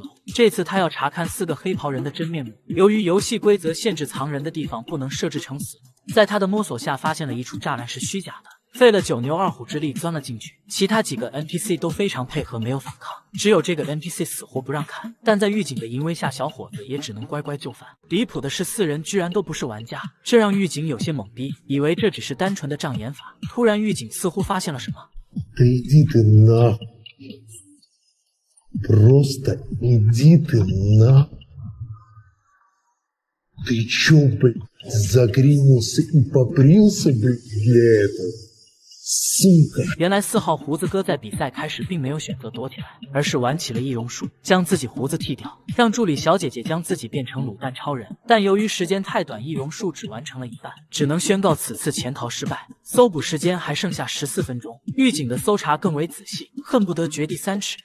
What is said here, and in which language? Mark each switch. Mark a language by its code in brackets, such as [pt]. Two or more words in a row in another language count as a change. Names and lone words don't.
[zh] 这次他要查看4个黑袍人的真面目。由于游戏规则限制藏人的地方不能设置成死墓，在他的摸索下发现了一处栅栏是虚假的，费了9牛2虎之力钻了进去。其他几个 NPC 都非常配合，没有反抗，只有这个 NPC 死活不让看。但在狱警的淫威下，小伙子也只能乖乖就范。离谱的是，4人居然都不是玩家，这让狱警有些懵逼，以为这只是单纯的障眼法。突然，狱警似乎发现了什么。 [ru] Да иди ты на... Просто иди ты на... Ты чё, блядь, загринился и побрился, блядь, для этого? Сука. [zh] 原来4号胡子哥在比赛开始并没有选择躲起来，而是玩起了易容术，将自己胡子剃掉，让助理小姐姐将自己变成卤蛋超人。但由于时间太短，易容术只完成了一半，只能宣告此次潜逃失败。搜捕时间还剩下14分钟，狱警的搜查更为仔细，恨不得掘地3尺。